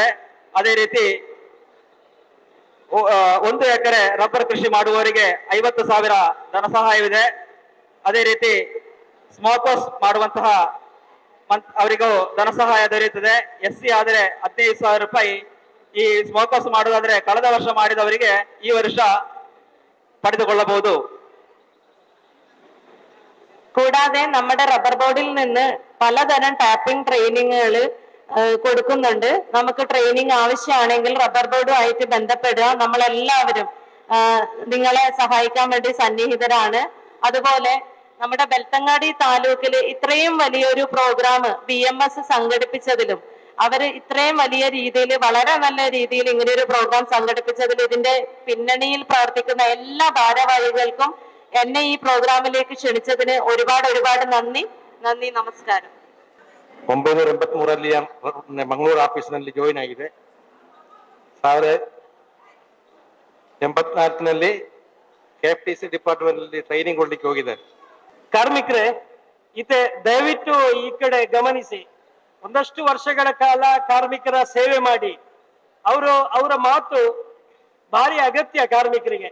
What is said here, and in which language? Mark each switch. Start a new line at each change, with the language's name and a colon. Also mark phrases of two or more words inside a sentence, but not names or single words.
Kannada: ಅದೇ ರೀತಿ 1 ಎಕರೆ ರಬ್ಬರ್ ಕೃಷಿ ಮಾಡುವವರಿಗೆ 50,000 ಧನ ಸಹಾಯವಿದೆ. ಅದೇ ರೀತಿ
English: smoke house
Kannada: ಮಾಡುವಂತಹ ಅವರಿಗೂ ಧನ ಸಹಾಯ ದೊರೆಯುತ್ತದೆ. SC ಆದರೆ 15,000 ರೂಪಾಯಿ. ಈ
English: smoke house
Kannada: ಮಾಡುವುದಾದ್ರೆ ಕಳೆದ ವರ್ಷ ಮಾಡಿದವರಿಗೆ ಈ ವರ್ಷ പಡೆದುಕೊಳ್ಳಬಹುದು.
Malayalam: കൂടാതെ നമ്മുടെ
English: rubber boardil
Malayalam: നിന്ന് പലതരം
English: tapping trainingukal
Malayalam: കൊടുക്കുന്നുണ്ട്. നമുക്ക് ട്രെയിനിങ് ആവശ്യമാണെങ്കിൽ
English: rubber boardumayittu
Malayalam: ബന്ധപ്പെടുക. നമ്മളെല്ലാവരും നിങ്ങളെ സഹായിക്കാൻ വേണ്ടി സന്നിഹിതരാണ്. അതുപോലെ നമ്മുടെ ബെൽത്തങ്ങാടി താലൂക്കിൽ ഇത്രയും വലിയൊരു പ്രോഗ്രാം BMS സംഘടിപ്പിച്ചതിലും അവർ ഇത്രയും വലിയ രീതിയിൽ, വളരെ നല്ല രീതിയിൽ ഇങ്ങനെ ഒരു പ്രോഗ്രാം സംഘടിപ്പിച്ചതിൽ ഇതിന്റെ പിന്നണിയിൽ പ്രവർത്തിക്കുന്ന എല്ലാ ഭാരവാഹികൾക്കും എന്നെ ഈ പ്രോഗ്രാമിലേക്ക് ക്ഷണിച്ചതിന് ഒരുപാട് നന്ദി. നമസ്കാരം.
Kannada: 1983 ഞാൻ ಮಂಗಳೂರು ಆಫೀಸಿನಲ್ಲಿ ಜಾಯಿನ್ ಆಗಿದೆ. 1984 KFTC ಡಿಪಾರ್ಟ್ಮೆಂಟ್ ಅಲ್ಲಿ ಟ್ರೈನಿಂಗ್ ಕೊಡ್ಲಿಕ್ಕೆ ಹೋಗಿದ್ದಾರೆ. ಕಾರ್ಮಿಕರೇ, ಇತೆ ದಯವಿಟ್ಟು ಈ ಕಡೆ ಗಮನಿಸಿ. ಒಂದಷ್ಟು ವರ್ಷಗಳ ಕಾಲ ಕಾರ್ಮಿಕರ ಸೇವೆ ಮಾಡಿ ಅವರ ಮಾತು ಭಾರಿ ಅಗತ್ಯ ಕಾರ್ಮಿಕರಿಗೆ.